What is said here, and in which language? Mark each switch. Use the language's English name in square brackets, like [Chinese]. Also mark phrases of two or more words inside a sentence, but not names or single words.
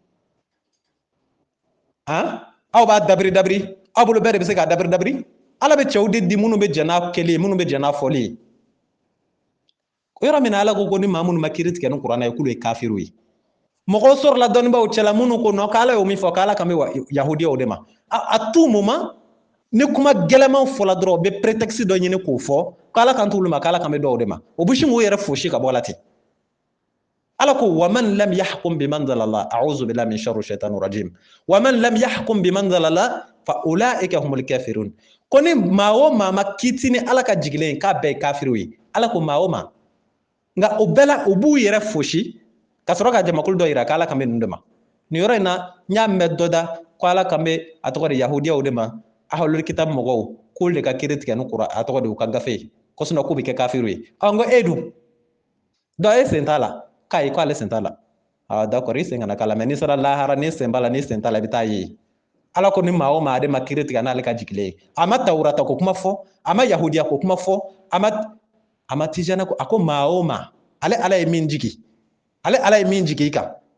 [Bambara] aw b'a dabiri dabiri aw bolo bɛɛ de bɛ se k'a dabiri dabiri ala bɛ cɛw de di minnu bɛ jɛn n'a kɛli ye minnu bɛ jɛn n'a fɔli ye yɔrɔ min na ala ko ni maa minnu ma kiiri tigɛ ni kuranɛ ye k'olu ye kafiriw ye mɔgɔw sɔrɔla dɔnnibaw cɛla minnu ko nɔ k'ala y'o min fɔ k'ala kan bɛ yahudiyaw de ma [French] à tout moment [Bambara] ni kuma gɛlɛman fɔla dɔrɔn u bɛ prétexte dɔ ɲini k'o fɔ k'ala kan t'olu ma k'ala kan bɛ dɔw de ma o bɛ sin k'o yɛrɛ fosi ka bɔ a la ten ala ko [Arabic] ومن لم يحكم بما أنزل الله أعوذ بالله من شر الشيطان الرجيم ومن لم يحكم بما أنزل الله فأولئك هم الكافرون [Bambara] ko ni maa o maa ma kiiti ni ala ka jigilen k'a bɛɛ ye kafiriw ye ala ko maa o maa nka o bɛɛ la u b'u yɛrɛ fosi ka sɔrɔ ka jamakulu dɔ yira k'ala kan bɛ ninnu de ma nin yɔrɔ in na n y'a mɛn dɔ da ko ala kan bɛ a tɔgɔ de yahudiyaw de ma [Arabic] أهل الكتاب [Bambara] mɔgɔw k'olu de ka kiiri tigɛ ni kuran a tɔgɔ de u ka gafe ye ko sinɔn k'u bɛ kɛ kafiriw ye n ko e dun dɔn e sen t'a la k'a ye ko ale sen t'a la d'accord i sen kana k'a la mais n'i sera lahara n'i sen b'a la n'i sen t'a la i bɛ taa ye ala ko ni maa o maa ale ma kiiri tigɛ n'ale ka jigilen ye a ma tawurata ko kuma fɔ a ma yahudiya ko kuma fɔ a ma tijana ko a ko maa o maa ale ala ye min jigi ale ala ye min jigi i kan